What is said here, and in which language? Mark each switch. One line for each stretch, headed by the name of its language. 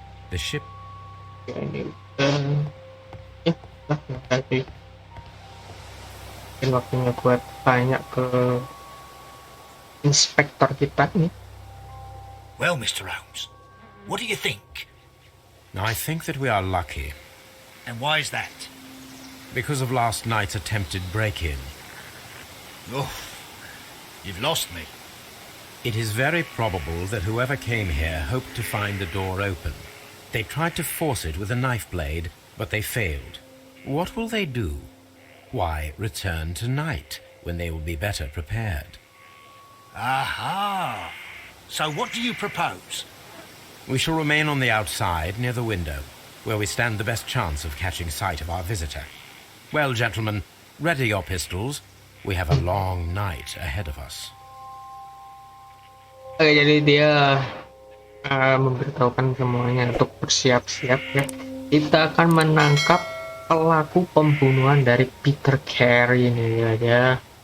English: The ship.
Indonesian: ya ini ya lah yang tadi. Mungkin waktunya buat tanya ke inspektor kita nih.
English: Well, Mr. Holmes, what do you think? I think that we are lucky And why is that? because of last night's attempted break-in. Oh, you've lost me. It is very probable that whoever came here hoped to find the door open. They tried to force it with a knife blade, but they failed. What will they do? Why, return tonight, when they will be better prepared. Aha! So what do you propose? We shall remain on the outside, near the window, where we stand the best chance of catching sight of our visitor. Well, gentlemen, ready your pistols. We have a long night ahead of us.
Indonesian: Oke, jadi dia memberitahukan semuanya untuk bersiap-siap ya. Kita akan menangkap pelaku pembunuhan dari Peter Carey ini ya.